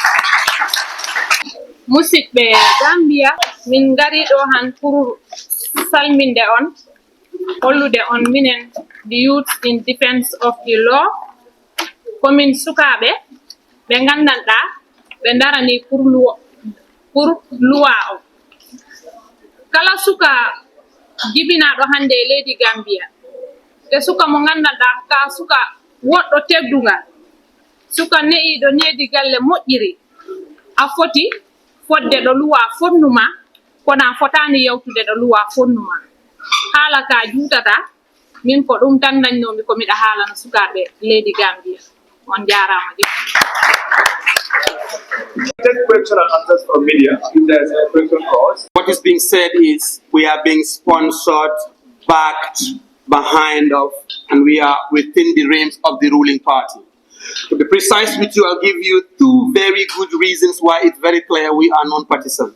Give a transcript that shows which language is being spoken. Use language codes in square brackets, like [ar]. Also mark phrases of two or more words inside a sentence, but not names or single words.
[ff] musidɓe Gambia min ngari ɗo han pour salminde on hollude on minen [en] the youth in defense of the law [ff] komin sukaɓe ɓe gandanɗa ɓe darani [fr] pour loi [ff] o kala suka jibinaɗo hande e leydi Gambia te suka mo gandanɗa ka suka woɗɗo teddugal suka ne'iɗo needi galle moƴƴiri a foti fodde ɗo luwa fonnuma kona fotani yewtude ɗo luwa fonnuma haala ka juutata min ko ɗum tan dañnomi ko miɗa haalana sukaɓe leydi Gambia on jarama je [en] Take question and answers from media. If there's a question for us. What is being said is we are being sponsored, backed, behind of, and we are within the realms of the ruling party. To be precise with you, I'll give you two very good reasons why it's very clear we are non-partisan.